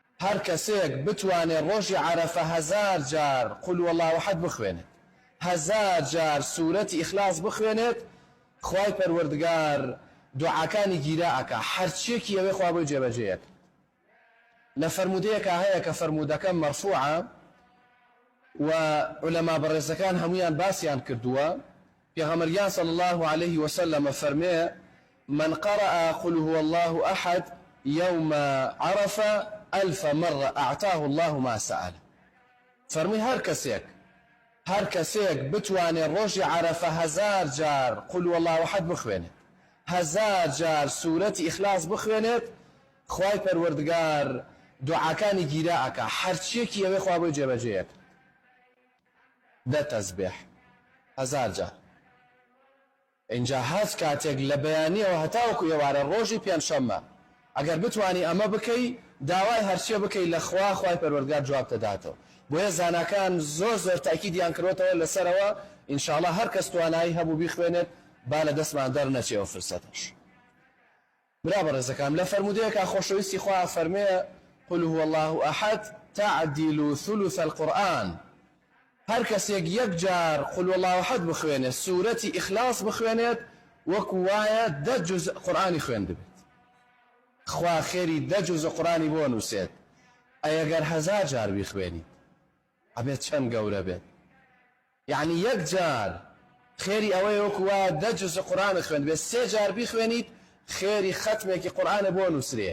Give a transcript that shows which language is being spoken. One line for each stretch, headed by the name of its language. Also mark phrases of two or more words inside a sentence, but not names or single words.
Central Kurdish: هەر کەسێک بتوانێت ڕۆژی عەرەفە 1000 جار
Arabic: قل والله احد
Central Kurdish: بخوێنێت، 1000 جار سوورەتی ئیخلاص بخوێنێت، خوای پەروەردگار دوعاکانی گیرا ئەکا، هەرچیەکی ئەوەی خوا بۆی جێبەجێیەک. لە فەرمودەیەکە هەیە کە فەرمودەکە مەرفوعە و عولەما بەڕێزەکان هەمویان باسییان کردووە.
Arabic: پێغەمبەر صلی الله عليه وسلم فەرمێ من قرأ قل هو الله أحد يوم عرفة 1000 مرة أعطاه الله ما سأل.
Central Kurdish: فەرمی هەر کەسێک بتوانێت ڕۆژی عەرەفە 1000 جار
Arabic: قل والله أحد
Central Kurdish: بخوێنێت، 1000 جار سوورەتی ئیخلاص بخوێنێت، خوای پەروەردگار دوعاکانی گیرا ئەکا، هەرچیەکی ئەوەی خوا بۆی جێبەجێیەک. 10 تەسبیح 1000 جار. اینجا هەست کاتێک لە بەیانیەوە هەتاوەکو ئێوارە ڕۆژی پێنجشەممە ئەگەر بتوانی ئەمە بکەی داوای هەرچیە بکەی لە خوای پەروەردگار جواب دەداتەوە. بۆیە زاناکان زۆر تاکیدیان کردوتەوە لەسەرەوە ئینشاءڵڵا هەر کەس توانایی هەبوو بیخوێنێت با لە دەستمان دەرنەچێەوە فرسەتەش. برا بەڕێزەکان لە فەرمودەیەکە خۆشەویستی خوا فەرمێ
Arabic: قل هو الله أحد تعدل ثلث القرآن.
Central Kurdish: هەر کەسێک یەک جار
Arabic: قل والله أحد
Central Kurdish: بخوێنێت، سوورەتی ئیخلاص بخوێنێت، وەکو وایە 10 جوز قورئانی خوێن دەبێت. خوا خێری 10 جوز قورئانی بۆ نووسێت. ئەگەر 1000 جار بیخوێنیت ئەبێت چەند گەورە بێت. یعنی یەک جار خێری ئەوەی وەکو وایە 10 جوز قورئان خوێن بێت، 3 جار بیخوێنیت خێری ختمێکی قورئانە بۆ نووسرێ.